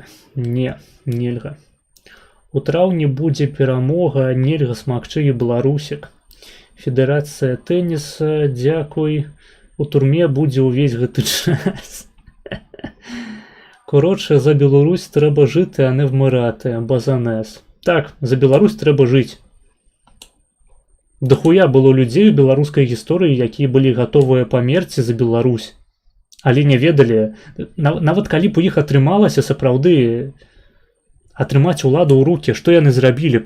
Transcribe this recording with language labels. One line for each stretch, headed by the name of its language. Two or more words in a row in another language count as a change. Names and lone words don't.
Belarusian: Не, нельга. У траўні будзе перамога, нельга смакчы і беларусік. Федэрацыя тэніса, дзякуй. У турме будзе ўвесь гэты час.
Ukrainian: Коротше,
Belarusian: за Беларусь трэба
Ukrainian: жити, а не вмирати. Базанес.
Belarusian: Так, за Беларусь трэба жыць. Дахуя было людзей у беларускай гісторыі, якія былі гатовыя памерці за Беларусь. Але не ведалі, нават калі б у іх атрымалася сапраўды атрымаць уладу ў рукі, што яны зрабілі б?